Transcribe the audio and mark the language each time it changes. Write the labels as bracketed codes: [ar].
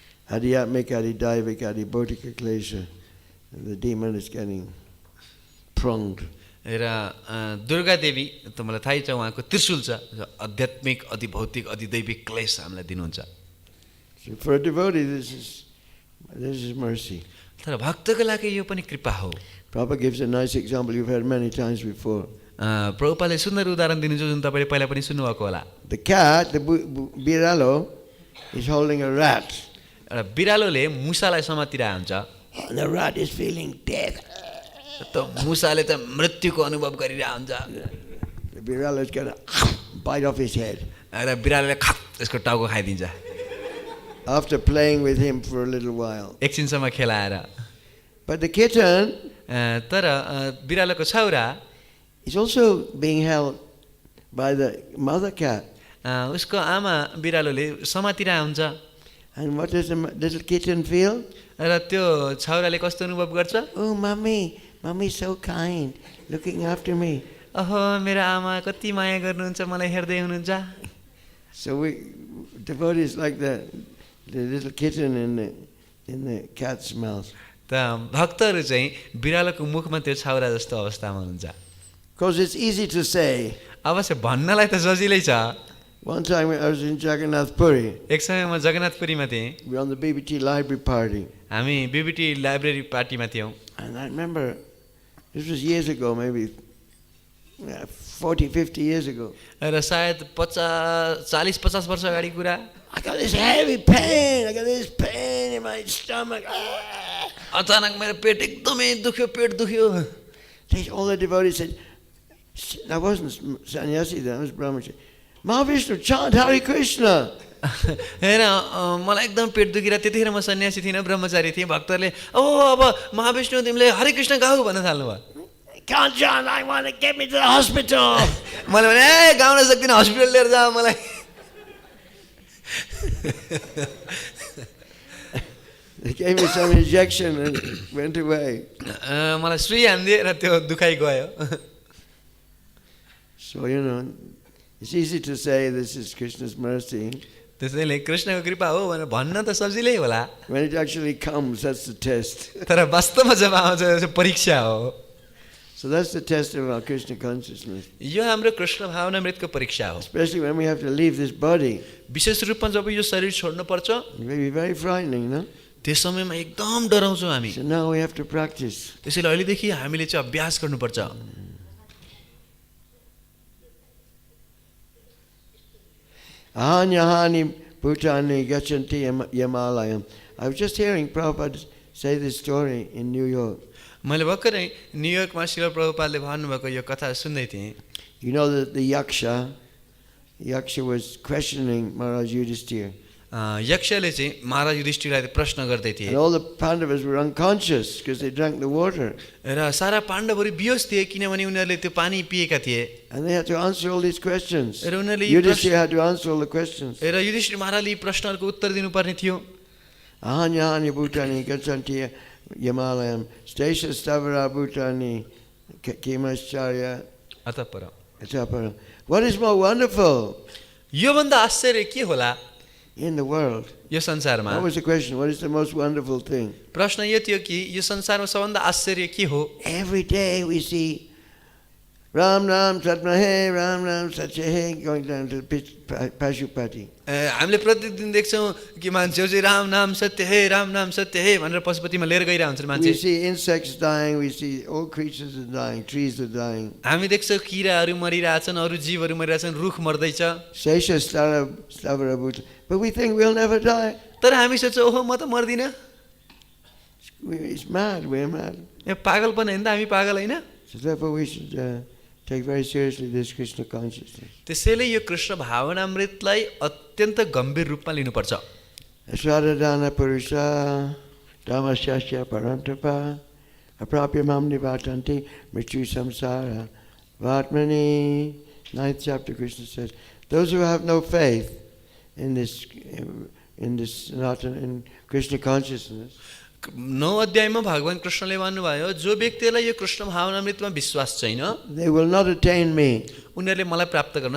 [sa] Adiyatmika Adidayavika Adibodhika Klesha. [en] The demon is getting pronged. [ne] र दुर्गा देवी त मलाई थाहै छ, उहाँको त्रिशूल छ, आध्यात्मिक अधिभौतिक अधिदैविक क्लेश हामीलाई दिनुहुन्छ. [en] So for a devotee, this is mercy. [ne] तर भक्तको लागि यो पनि कृपा हो. [en] Prabhupada gives a nice example you've heard many times before. [ne] प्रभुपादले सुन्दर उदाहरण दिनुहुन्छ जुन तपाईँले पहिला पनि सुन्नुभएको होला. [en] The cat, the biralo, is holding a rat. [ne] एउटा बिरालोले मुसालाई समातिरहेको हुन्छ. [en] And the rat is feeling death. [ne] त मुसाले त मृत्युको अनुभव गरिरहेको हुन्छ. [en] The biralo is going to bite off his head. [ne] र बिरालोले खप त्यसको टाउको खाइदिन्छ. [en] After playing with him for a little while. [ne] एकछिनसम्म खेलाएर. [en] But the kitten, [ne] तर बिरालोको छौरा [en] is also being held by the mother cat. [ne] उसको आमा बिरालोले समातिरहेको हुन्छ. [en] And what does the little kitten feel? [ne] र त्यो छौराले कस्तो अनुभव गर्छ? [en] Oh, mommy is so kind, looking after me. [ne] अहो मेरो आमा कति माया गर्नुहुन्छ, मलाई हेर्दै हुनुहुन्छ. [en] So we devotees like the little kitten in the cat's mouth. [ne] त भक्तहरू चाहिँ बिरालोको मुखमा त्यो छौरा जस्तो अवस्थामा हुनुहुन्छ. [en] Because it's easy to say. [ne] अवश्य भन्नलाई त सजिलै छ. [en] One time I was in Jagannath Puri. [ne] एक समय म जगन्नाथपुरीमा थिएँ. [en] We were on the BBT library party. [ne] हामी बीबीटी लाइब्रेरी पार्टीमा थियौँ. [en] And I remember, this was years ago, maybe 40-50 years ago. [ne] र सायद 40-50 वर्ष अगाडि कुरा. [en] I got this heavy pain. I got this pain in my stomach. [ne] अचानक मेरो पेट एकदमै दुख्यो, पेट दुख्यो. [en] All the devotees said, that wasn't sannyasi, that was brahmachari. Mahavishnu, chant Hare Krishna. [ne] हैन मलाई एकदम पेट दुखिरहेको, त्यतिखेर म सन्यासी थिइनँ, ब्रह्मचारी थिएँ. भक्तहरूले ओ अब महाविष्णु तिमीले हरे कृष्ण गाऊ भन्न थाल्नुभयो. [en] Can't chant, I want to get me to the hospital. [ne] मैले भने ए गाउन सक्दिनँ, हस्पिटल लिएर जाऊ मलाई. [en] They gave me some injection and went away. [ne] मलाई सुई हान्दिए र त्यो दुखाइ गयो. [en] So, it's easy to say this is Krishna's mercy. [ne] त्यसैले कृष्णको कृपा हो भनेर भन्न त सजिलै होला. [en] When it actually comes, that's the test. [ne] तर वास्तवमा जब आउँछ त्यो परीक्षा हो. [en] So that's the test of our Krishna consciousness. [ne] यो हाम्रो कृष्ण भावनामृतको परीक्षा हो. [en] Especially when we have to leave this body. [ne] विशेष रूपमा जब यो शरीर छोड्नु पर्छ, [en] It may be very frightening, no? [ne] त्यस समयमा एकदम डराउँछौँ हामी. [en] So now we have to practice. [ne] त्यसैले अहिलेदेखि हामीले चाहिँ अभ्यास गर्नुपर्छ. [sa] Ahanyahani bhutani gachanti yamalayam. [en] I was just hearing Prabhupada say this story in New York. [ne] मैले भर्खरै न्युयोर्कमा श्रील प्रभुपादले भन्नुभएको यो कथा सुन्दै थिएँ. [en] You know that the yaksha was questioning Maharaj Yudhishthira. [ne] यक्षले चाहिँ महाराज युधिष्ठिरलाई प्रश्न गर्दै थिए. [en] And all the Pandavas were unconscious because they drank the water. [ne] र सारा पाण्डवहरू बेहोस थिए किनभने उनीहरूले त्यो पानी पिएका थिए. [en] And they had to answer all these questions. [ne] र उनीहरूले [en] Yudhishthira had to answer all the questions. [ne] र युधिष्ठिर महाराजले प्रश्नहरूको उत्तर दिनुपर्ने थियो. [sa] Ahanyahani bhutani gachanti yamalayam stasha stavara bhutani kimascharya atapara. [en] What is more wonderful [ne] यो भन्दा आश्चर्य के होला [en] in the world? [ne] यो संसारमा? [en] What was the question? What is the most wonderful thing? [ne] प्रश्न यो थियो कि यो संसारमा सबभन्दा आश्चर्य के हो? [en] Every day we see [hi] Ram Ram Satmahe, Ram Ram Satyahe [en] going down to Pashupati. [ne] हामीले प्रतिदिन देख्छौँ कि मान्छेहरू चाहिँ राम नाम सत्य हे, राम नाम सत्य हे भनेर पशुपतिमा लिएर गइरहेको हुन्छ मान्छे. [en] We see insects dying, we see all creatures are dying, trees are dying. [ne] हामी देख्छौँ किराहरू मरिरहेछन्, अरू जीवहरू मरिरहेछन्, रुख मर्दैछ. [sa] Sesha Stavara Bhuta. [en] But we think we'll never die. [ne] तर हामी सोच्छौँ ओहो म त मर्दिनँ. [en] It's mad, we're mad. [ne] यो पागलपन होइन त हामी पागल होइन? [en] So therefore we should take very seriously this Krishna consciousness. [ne] त्यसैले यो कृष्ण भावनामृतलाई अत्यन्त गम्भीर रूपमा लिनुपर्छ। [sa] Swadharana Purusha Dhammasyasya Parantapa Aprapya Mam Nivatanti Mritu Samsara Vatmani. [en] 9th chapter, Krishna says, those who have no faith in this in Krishna consciousness, [ne] 9 अध्यायमा भगवान कृष्णले भन्नुभयो जो व्यक्तिलाई यो कृष्ण भावनामृतमा विश्वास छैन [en] they will not attain me. [ne] उनीहरूले मलाई प्राप्त गर्न